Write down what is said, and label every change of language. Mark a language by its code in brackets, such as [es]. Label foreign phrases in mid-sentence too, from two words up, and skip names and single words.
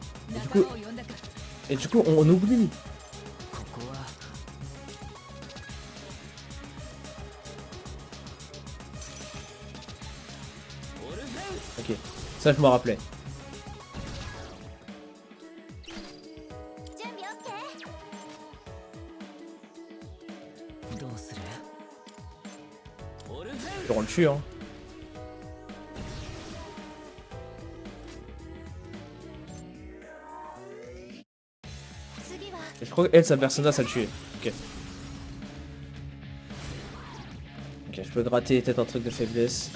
[ja] 仲間を呼んだか。 [fr] Et du coup, on oublie. [ja] ここは [fr] Ok, ça je me rappelais. [ja] 準備 OK。どうする [fr] On le tue, hein. [ja] 次は [fr] Et je crois qu'elle, sa persona, ça le tuait. Ok. Ok, je peux gratter peut-être un truc de faiblesse.